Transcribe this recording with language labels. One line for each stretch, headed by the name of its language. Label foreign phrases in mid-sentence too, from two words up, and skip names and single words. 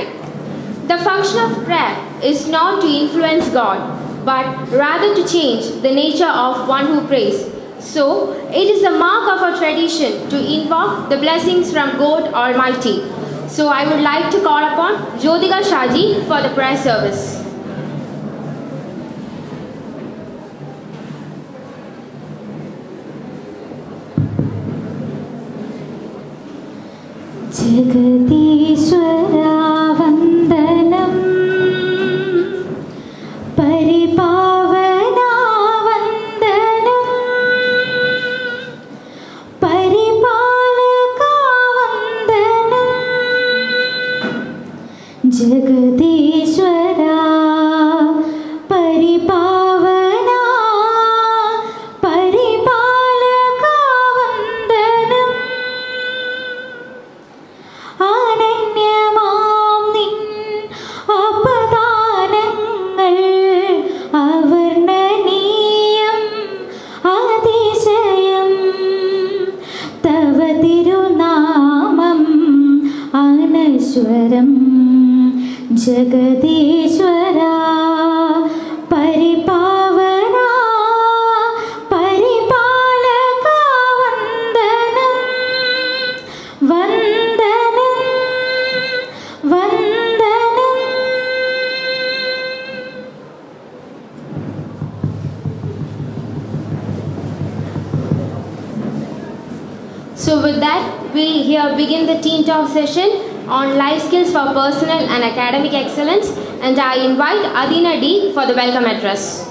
English: The function of prayer is not to influence God, but rather to change the nature of one who prays. So, it is the mark of our tradition to invoke the blessings from God Almighty. So, I would like to call upon Jyotika Shaji for the prayer service.
Sanskrit: जगदीश्वरा वंदनम परिपावना वंदनम परिपालका वंदनम जगदीश्वरा परिपावना परिपालका वंदनम
Malayalam: അനന്യമാം നിൻ അപദാനങ്ങൾ അവർണ്ണനീയം അതിശയം തവ തിരുനാമം അനശ്വരം ജഗദീശ്വര പരിപാവന പരിപാലക വന്ദനം വന്ദനം വന്ദനം.
English: So with that, we here begin the Teen Talk session on life skills for personal and academic excellence, and I invite Adina D for the welcome address.